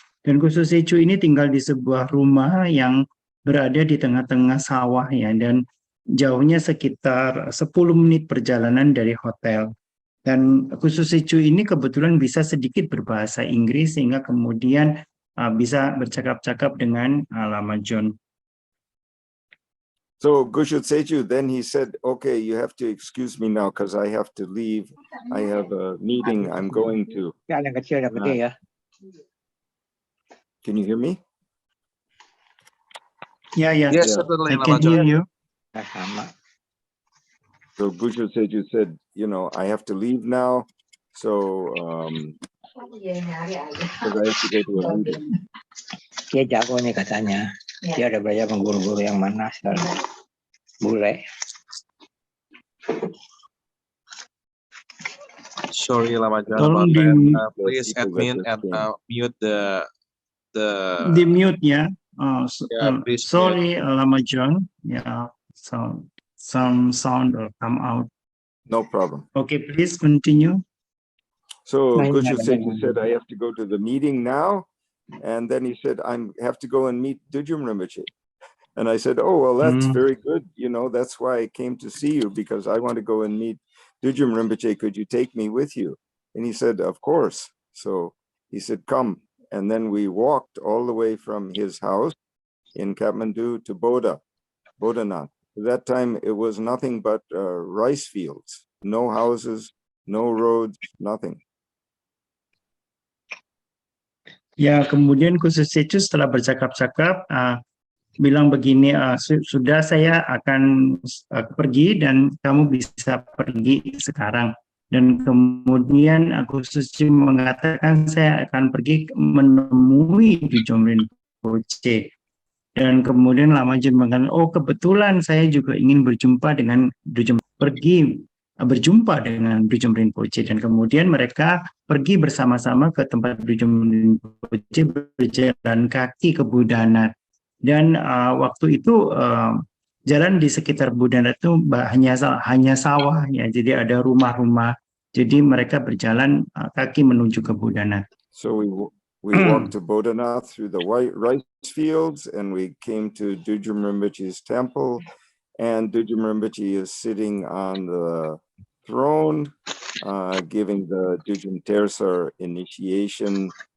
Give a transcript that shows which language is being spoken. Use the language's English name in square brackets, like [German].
[Indonesian] Dan Kususicu ini tinggal di sebuah rumah yang berada di tengah-tengah sawah ya, dan jauhnya sekitar 10 menit perjalanan dari hotel. Dan Kususicu ini kebetulan bisa sedikit berbahasa Inggris sehingga kemudian bisa bercakap-cakap dengan Lama John. [English] So Gushut Seju, then he said, okay, you have to excuse me now because I have to leave. I have a meeting I'm going to. Can you hear me? Yeah. Yes, Yeah. certainly, I can Lama John. hear you. So Gushut Seju said, I have to leave now. So because I have to go to a meeting. [Indonesian] Dia jago nih katanya. Dia ada belajar sama guru-guru yang mana sekarang. Bule. [English] Sorry, Lama John, [Indonesian] Tolong di [English] that. Please admin and mute the [Indonesian] mute ya. [English] Yeah, please Sorry, Lama John. Yeah, so some sound will come out. No problem. Okay, please continue. So Gushut Seju said, I have to go to the meeting now. And then he said, I have to go and meet Dujum Rinpoche. And I said, oh, well, that's very good. That's why I came to see you, because I want to go and meet Dujum Rinpoche. Could you take me with you? And he said, of course. So he said, come. And then we walked all the way from his house in Kathmandu to Bodhanath. At that time, it was nothing but rice fields, no houses, no roads, nothing. [Indonesian] Ya, kemudian Kususicu setelah bercakap-cakap bilang begini, sudah saya akan pergi dan kamu bisa pergi sekarang. Dan kemudian Kususicu mengatakan saya akan pergi menemui Dujum Rinpoche. Dan kemudian Lama John mengatakan, oh kebetulan saya juga ingin berjumpa dengan Dujum, berjumpa dengan Dujum Rinpoche. Dan kemudian mereka pergi bersama-sama ke tempat Dujum Rinpoche, berjalan kaki ke Bodhanath. Dan waktu itu jalan di sekitar Bodhanath itu hanya sawah ya, jadi ada rumah-rumah. Jadi mereka berjalan kaki menuju ke Bodhanath. [English] So we walked to Bodhanath through the rice fields, and we came to Dujum Rinpoche's temple. And Dujum Rinpoche is sitting on the throne, giving the Dujum Tersar initiation.